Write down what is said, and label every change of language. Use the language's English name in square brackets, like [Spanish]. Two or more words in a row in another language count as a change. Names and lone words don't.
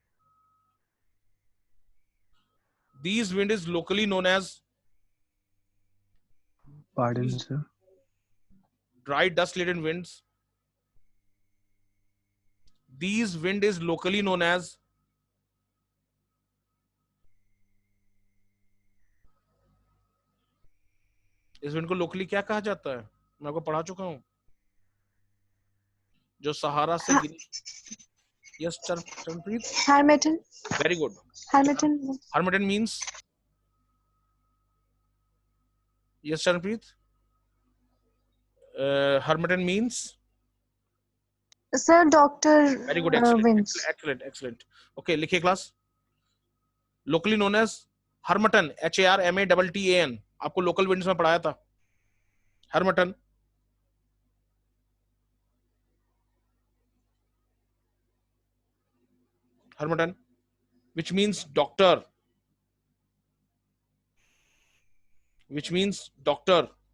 [English] These wind is locally known as Pardon, these sir. dry dust-laden winds. These wind is locally known as [Hindi] इस विंड को लोकली क्या कहा जाता है? मैं आपको पढ़ा चुका हूं. जो सहारा से गिरी. [English] Yes, Charmpreet. Harmattan. Very good. Harmattan. Harmattan means. Yes, Charmpreet. Harmattan means. Sir, Doctor Very good. Excellent. Winds. Excellent. Okay, लिखिए class. Locally known as Harmattan. HARMATTAN. [Hindi] आपको लोकल विंड्स में पढ़ाया था. [English] Harmattan. Harmattan, which means doctor. Which means doctor.